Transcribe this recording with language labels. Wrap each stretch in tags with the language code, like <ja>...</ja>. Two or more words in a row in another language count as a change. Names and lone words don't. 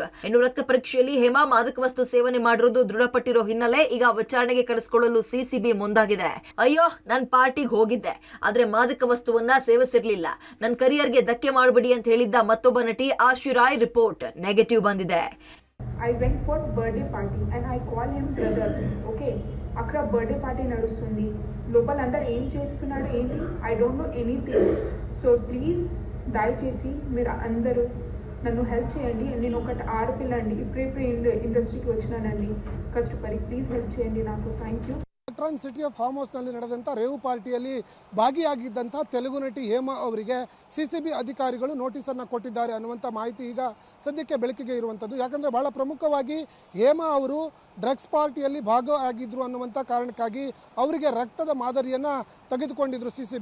<kn>ಇನ್ನು ರಕ್ತ ಪರೀಕ್ಷೆಯಲ್ಲಿ ಹೇಮಾ ಮಾದಕ ವಸ್ತು ಸೇವನೆ ಮಾಡಿರೋದು ದೃಢಪಟ್ಟಿರೋ ಹಿನ್ನೆಲೆ ಈಗ ವಿಚಾರಣೆಗೆ ಕರೆಸಿಕೊಳ್ಳಲು CCB ಮುಂದಾಗಿದೆ. ಅಯ್ಯೋ, ನಾನು ಪಾರ್ಟಿಗೆ ಹೋಗಿದ್ದೆ, ಆದ್ರೆ ಮಾದಕ ವಸ್ತುವನ್ನ ಸೇವಿಸಿರ್ಲಿಲ್ಲ, ನನ್ನ ಕರಿಯರ್ಗೆ ಧಕ್ಕೆ ಮಾಡಬೇಡಿ ಅಂತ ಹೇಳಿದ್ದ ಮತ್ತೊಬ್ಬ ನಟಿ ಆಶಿಯಾ</kn> <en>report negative</en> <kn>ಬಂದಿದೆ.</kn> <en>I went for birthday party and I call him brother.</en> <te>Okay, అక్కడ బర్త్డే పార్టీ నడుస్తుంది, లోపల అందరు ఏం చేస్తున్నాడు ఏంటి,</te> <en>I don't know anything. so please</en> <te>దయచేసి మీరు అందరూ నన్ను హెల్ప్ చేయండి. నేను ఒకటి ఆడపిల్ల అండి, ఇప్పుడే ఇండస్ట్రీకి వచ్చినానండి కష్టపడి.</te> <en>please help</en> <te>చేయండి నాకు.</te> <en>thank you.</en> <kn>ಎಲೆಕ್ಟ್ರಾನಿಕ್ ಸಿಟಿಯ ಫಾರ್ಮ್ ಹೌಸ್ನಲ್ಲಿ ನಡೆದಂಥ ರೇವ್ ಪಾರ್ಟಿಯಲ್ಲಿ ಭಾಗಿಯಾಗಿದ್ದಂಥ ತೆಲುಗು ನಟಿ ಹೇಮಾ ಅವರಿಗೆ CCB ಅಧಿಕಾರಿಗಳು ನೋಟಿಸನ್ನು ಕೊಟ್ಟಿದ್ದಾರೆ ಅನ್ನುವಂಥ ಮಾಹಿತಿ ಈಗ ಸದ್ಯಕ್ಕೆ ಬೆಳಕಿಗೆ ಇರುವಂಥದ್ದು. ಯಾಕಂದರೆ ಬಹಳ ಪ್ರಮುಖವಾಗಿ ಹೇಮಾ ಅವರು ಡ್ರಗ್ಸ್ ಪಾರ್ಟಿಯಲ್ಲಿ ಭಾಗವಾಗಿದ್ದರು ಅನ್ನುವಂಥ ಕಾರಣಕ್ಕಾಗಿ ಅವರಿಗೆ ರಕ್ತದ ಮಾದರಿಯನ್ನು ತೆಗೆದುಕೊಂಡಿದ್ರು CCB.</kn>